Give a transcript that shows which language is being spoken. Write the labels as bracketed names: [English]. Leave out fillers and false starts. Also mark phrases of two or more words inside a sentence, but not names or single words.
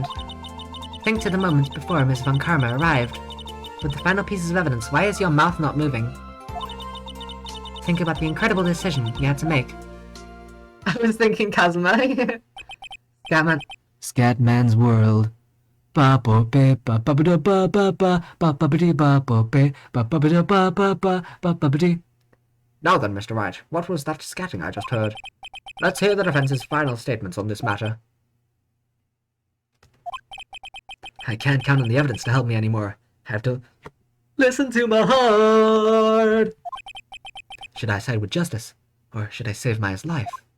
[English] Think to the moment before Ms. Von Karma arrived. With the final pieces of evidence, why is your mouth not moving? Think about the incredible decision you had to make. I was thinking Kazuma. Scatman. Scatman's World. Ba bo be ba ba ba da ba ba ba ba ba ba dee ba bo be ba ba ba da ba ba ba ba ba ba dee. Now then, Mr. Wright, what was that scatting I just heard? Let's hear the defense's final statements on this matter. I can't count on the evidence to help me anymore. I have to listen to my heart. Should I side with justice, or should I save Maya's life?